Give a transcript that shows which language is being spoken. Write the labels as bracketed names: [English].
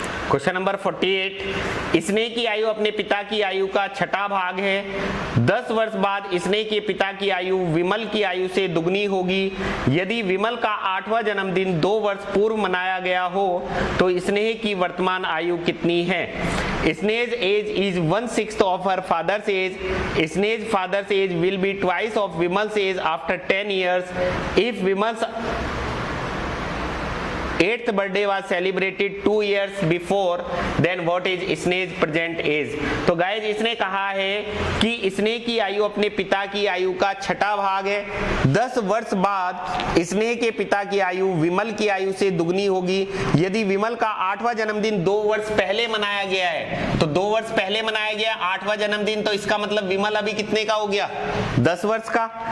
[Hindi] Question number 48 स्नेह की आयु अपने पिता की आयु का 6वां भाग है। 10 वर्ष बाद स्नेह के पिता की आयु विमल की आयु से दुगनी होगी। यदि विमल का 8वां जन्मदिन 2 वर्ष पूर्व मनाया गया हो तो स्नेह की वर्तमान आयु कितनी है? [English] Sneha's age is 1/6 of her father's age. Sneha's father's age will be twice of Vimal's age after 10 years. If Vimal's 8th birthday was celebrated 2 years before, then what is Sneha's present age? [Hindi] तो guys इसने कहा है कि स्नेह की आयु अपने पिता की आयु का 6वां भाग है। 10 वर्ष बाद स्नेह के पिता की आयु विमल की आयु से दुगनी होगी। यदि विमल का 8वां जन्मदिन 2 वर्ष पहले मनाया गया है, तो 2 वर्ष पहले मनाया गया 8वां जन्मदिन, तो इसका मतलब विमल अभी कितने का हो गया, 10 वर्ष का।